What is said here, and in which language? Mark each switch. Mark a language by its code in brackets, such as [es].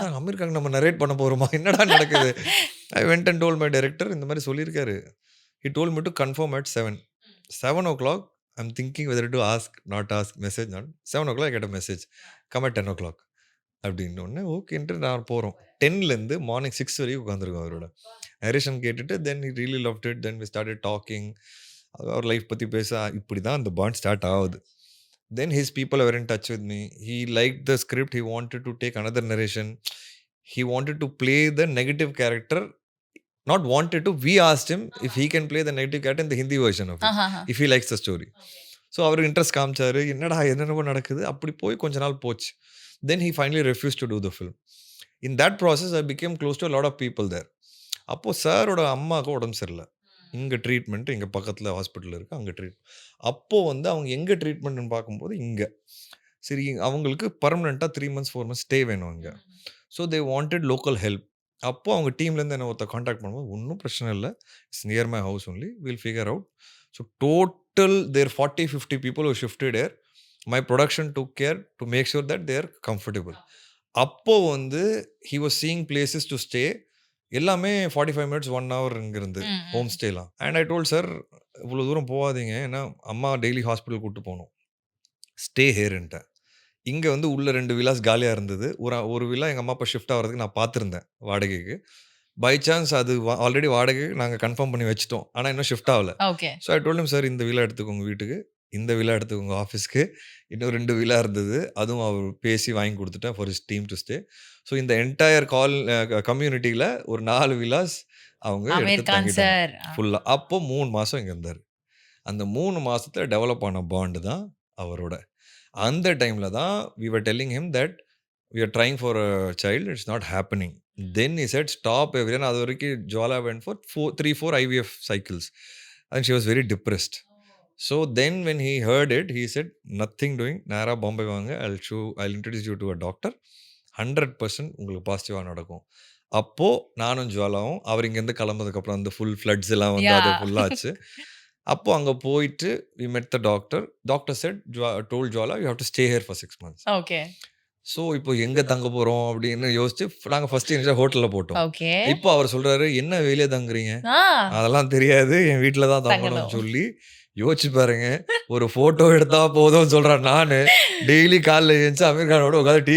[ta] அமெரிக்காவுக்கு நம்ம நரேட் பண்ண போகிறோமா? என்னடா நடக்குது? [en] I went and told my director [ta] இந்த மாதிரி சொல்லியிருக்காரு. [en] He told me to confirm at 7 o'clock. I'm thinking whether to ask, not ask, message not. 7 o'clock I get a message. Come at 10 o'clock. [ta] அப்படின்னோடனே ஓகேன்ட்டு நான் போகிறோம். 10லேருந்து மார்னிங் 6 வரைக்கும் உட்காந்துருக்கோம் அவரோட. Narration கேட்டுட்டு [en] Then he really loved it. Then we started talking. [ta] Our life பற்றி பேச இப்படி தான் அந்த பாண்ட் ஸ்டார்ட் ஆகுது. [en] Then his people were in touch with me. He liked the script. He wanted to take another narration. He wanted to play the negative character. Not wanted to. We asked him if he can play the negative character in the Hindi version of it. ஆஹாஹா. If he likes the story. [ta] So அவருக்கு interest காமிச்சாரு. என்னென்னமோ நடக்குது. அப்படி போய் கொஞ்ச நாள் போச்சு. [en] Then he finally refused to do the film. In that process I became close to a lot of people there. [ta] அப்போது சாரோட அம்மாவுக்கு உடம்பு சரியில்லை. இங்கே ட்ரீட்மெண்ட் இங்கே பக்கத்தில் ஹாஸ்பிட்டல் இருக்குது. அங்கே ட்ரீட்மெண்ட். அப்போது வந்து அவங்க எங்கே ட்ரீட்மெண்ட்னு பார்க்கும்போது இங்கே சரி அவங்களுக்கு பர்மனெண்ட்டாக [en] 3 months 4 months [ta] ஸ்டே வேணும் அங்கே. [en] So they wanted local help. [ta] அப்போது அவங்க டீம்லேருந்து என்ன ஒருத்தர் காண்டாக்ட் பண்ணும்போது ஒன்றும் பிரச்சனை இல்லை, [en] It's near my house only, will figure out. So total there 40-50 people who shifted here. My production took care to make sure that they are comfortable. [ta] அப்போது வந்து [en] he was seeing places to stay. [ta] எல்லாமே [en] 45 minutes 1 hour [ta] இங்கிருந்து ம், ம். Home ஸ்டேலாம். And I told sir இவ்வளோ தூரம் போகாதீங்க, ஏன்னா அம்மா டெய்லி ஹாஸ்பிட்டல் கூப்பிட்டு போகணும். ஸ்டே ஹேர்ன்ட்டேன். இங்கே வந்து உள்ள 2 விலாஸ் காலியாக இருந்தது. ஒரு வில்லா எங்கள் அம்மா அப்பா ஷிஃப்ட் ஆகிறதுக்கு நான் பார்த்துருந்தேன் வாடகைக்கு. பை சான்ஸ் அது ஆல்ரெடி வாடகை நாங்கள் கன்ஃபார்ம் பண்ணி வச்சுட்டோம். ஆனால் இன்னும் ஷிஃப்ட் ஆகலை. [en] Okay. So I told him [ta] sir இந்த வில்லா எடுத்துக்கோங்க வீட்டுக்கு, இந்த வில்லா எடுத்துக்கோங்க ஆஃபீஸ்க்கு. இன்னும் 2 வில்லா இருந்தது. அதுவும் அவர் பேசி வாங்கி கொடுத்துட்டேன் [en] For his team to stay. [ta] So இந்த என்டையர் கம்யூனிட்டியில் ஒரு 4 வில்லாஸ் அவங்க எடுத்து அமெரிக்கான் தங்கிட்டாங்க சார். ஃபுல்லாக. அப்போ 3 மாதம் இங்கே இருந்தார். அந்த 3 மாதத்தில் டெவலப் ஆன பாண்டு தான் அவரோட. அந்த டைமில் தான் [en] we were telling him that we are trying for a child, it's not happening. Then he said stop everything. [ta] அது வரைக்கும் [en] Jwala went for 3-4 IVF cycles and she was very depressed. So then when he heard it, he said nothing doing, [ta] நேராக பாம்பே வாங்க, [en] I'll introduce you to a doctor, [ta] 100% உங்களுக்கு பாசிட்டிவாக நடக்கும். அப்போது நானும் ஜுவாலாவும் அவர் இங்கேருந்து கிளம்புறதுக்கப்புறம் அந்த ஃபுல் ஃப்ளட்ஸ் எல்லாம் வந்து அது [en] Yeah. [ta] ஃபுல்லாச்சு. அப்போ அங்கே போயிட்டு [en] we met the doctor. Doctor said told Jwala you have to stay here for 6 months. Okay. [ta] So இப்போ எங்கே தங்க போகிறோம் அப்படின்னு யோசிச்சு நாங்கள் ஃபஸ்ட்டு இனிஷியல் ஹோட்டலில் போட்டோம். [en] Okay. [ta] இப்போ அவர் சொல்கிறாரு என்ன வெளியே தங்குறீங்க, ஆ. அதெல்லாம் தெரியாது, என் வீட்டில் தான் தங்கணும். தங்கணும்னு சொல்லி யோசிச்சு பாருங்க. ஒரு ஃபோட்டோ எடுத்தா போதும்னு சொல்றேன் நானு. டெய்லி காலைல எந்திச்சு அமீர் கானோட உட்காந்து டீ